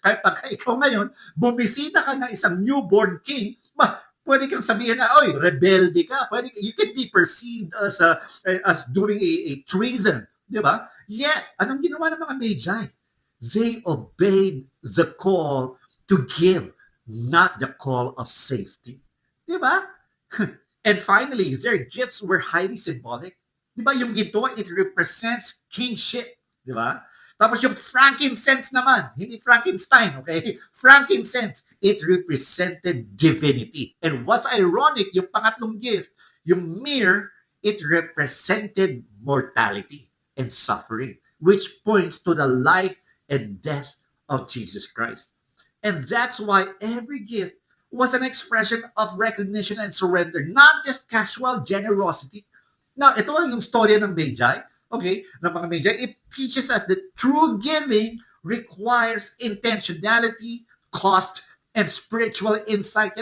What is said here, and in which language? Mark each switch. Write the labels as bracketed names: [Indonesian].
[Filipino] Kaya pagka ikaw ngayon, bumisita ka ng isang newborn king, pwede kang sabihin na, oy, rebelde ka. [English] You can be perceived as doing a treason. [Filipino] Di ba? Yet, anong ginawa ng mga Magi? [English] They obeyed the call to give, not the call of safety. [Filipino] Di ba? [English] And finally, their gifts were highly symbolic. [Filipino] Di ba? Yung ginto, [English] it represents kingship. [Filipino] Di ba? Tapos yung frankincense naman, hindi Frankenstein, okay? [English] Frankincense, it represented divinity. And what's ironic, [Filipino] yung pangatlong gift, yung myrrh, [English] it represented mortality and suffering, which points to the life and death of Jesus Christ. And that's why every gift was an expression of recognition and surrender, not just casual generosity. [Filipino] Now, ito yung storya ng Magi, okay, ng mga Magi. [English] It teaches us that true giving requires intentionality, cost, and spiritual insight.